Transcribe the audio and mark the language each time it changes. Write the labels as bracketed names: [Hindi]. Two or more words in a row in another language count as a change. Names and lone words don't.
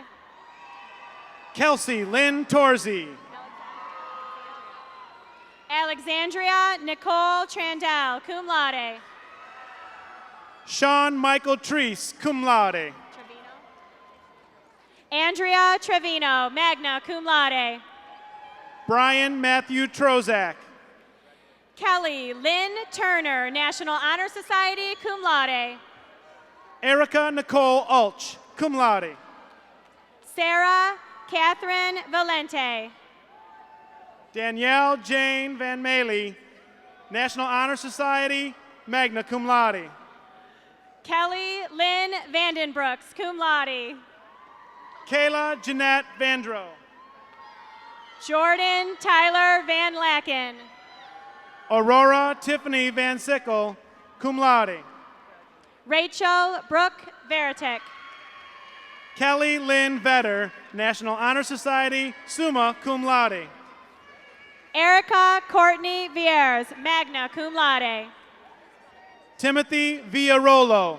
[English] Kelsey Lynn Torzi. Alexandria Nicole Trandell, [Latin] cum laude. [English] Sean Michael Treese, [Latin] cum laude. [English] Andrea Trevino, [Latin] magna cum laude. [English] Brian Matthew Trozak. Kelly Lynn Turner, National Honor Society, [Latin] cum laude. [English] Erica Nicole Ulch, [Latin] cum laude. [English] Sarah Catherine Valente. Danielle Jane Van Maley, National Honor Society, [Latin] magna cum laude. [English] Kelly Lynn Vandenbrooks, [Latin] cum laude. [English] Kayla Jeanette Vandro. Jordan Tyler Van Laken. Aurora Tiffany Van Sickle, [Latin] cum laude. [English] Rachel Brooke Veritek. Kelly Lynn Vetter, National Honor Society, [Latin] summa cum laude. [English] Erica Courtney Vieres, [Latin] magna cum laude. [English] Timothy Villarolo.